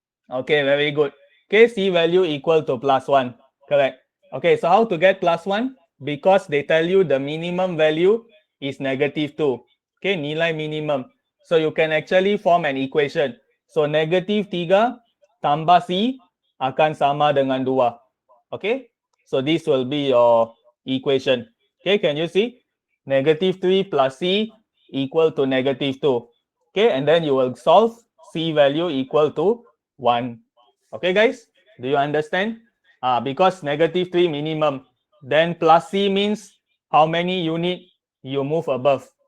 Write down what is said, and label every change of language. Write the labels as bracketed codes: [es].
[en] Okay, very good. Okay, C value equal to +1. Correct. Okay, so how to get +1? Because they tell you the minimum value is -2. Okay, [ms] nilai minimum. [en] So you can actually form an equation. [ms] So -3 tambah C akan sama dengan 2. [en] Okay, so this will be your equation. Okay, can you see? -3 plus C equal to -2. Okay, and then you will solve C value equal to 1. Okay, guys, do you understand? Because -3 minimum, then plus C means how many unit you move above.